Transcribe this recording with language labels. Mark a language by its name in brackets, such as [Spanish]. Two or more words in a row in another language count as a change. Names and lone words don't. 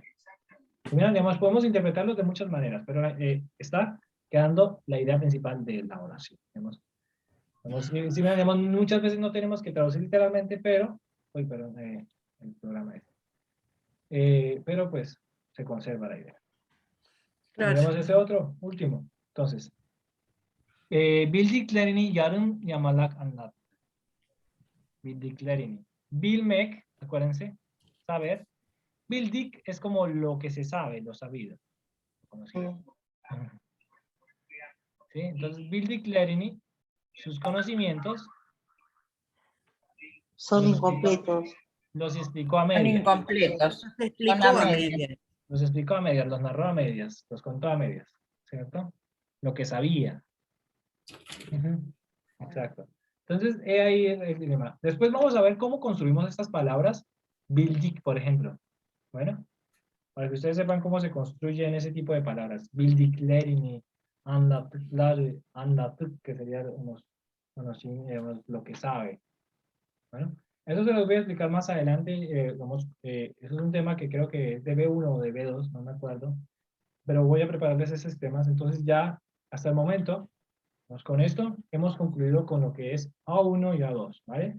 [Spanish] Mira, además podemos interpretarlo de muchas maneras, pero está quedando la idea principal de la oración. Muchas veces no tenemos que traducir literalmente, pero el programa pero pues se conserva la idea. Claro. Tenemos ese otro, último. Entonces, [Turkish] bildiklerini yarım yamalak anlat. Bildiklerini. Bilmek, [Spanish] acuérdense, saber. Bildik es como lo que se sabe, lo sabido. Conocido. ¿Sí? Entonces, bildiklerini, sus conocimientos son incompletos. Los explicó a medias. Son incompletos. Los explicó a medias, los narró a medias, los contó a medias, ¿cierto? Lo que sabía. Exacto. Entonces, ahí el dilema. Después vamos a ver cómo construimos estas palabras. Bildik, por ejemplo. Bueno, para que ustedes sepan cómo se construyen ese tipo de palabras. [Turkish] Bildiklerini, anlattık, [Spanish] que sería lo que sabe. Bueno, eso se los voy a explicar más adelante. Eso es un tema que creo que es de B1 o de B2, no me acuerdo. Pero voy a prepararles esos temas. Entonces ya, hasta el momento, con esto hemos concluido con lo que es A1 y A2, ¿vale?